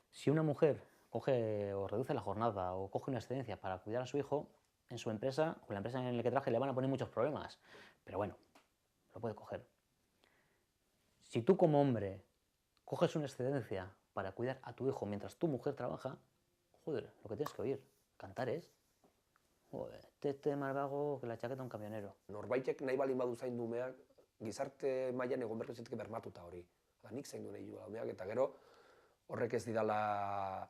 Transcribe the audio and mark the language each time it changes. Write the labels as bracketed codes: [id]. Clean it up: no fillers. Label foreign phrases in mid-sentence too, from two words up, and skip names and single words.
[es] Si una mujer coge o reduce la jornada o coge una excedencia para cuidar a su hijo, en su empresa o en la empresa en la que trabaje le van a poner muchos problemas. Pero bueno, lo puede coger. Si tú como hombre coges una excedencia para cuidar a tu hijo mientras tu mujer trabaja, joder, lo que tienes que oír, cantares. Joder, este más vago que la chaqueta de un camionero. [eu] Norbaitek nahi balin badu zaindu umeak, gizarte mailan egon behar litzateke bermatuta hori. Nik zaindu nahi duela umeak, eta gero horrek ez didala...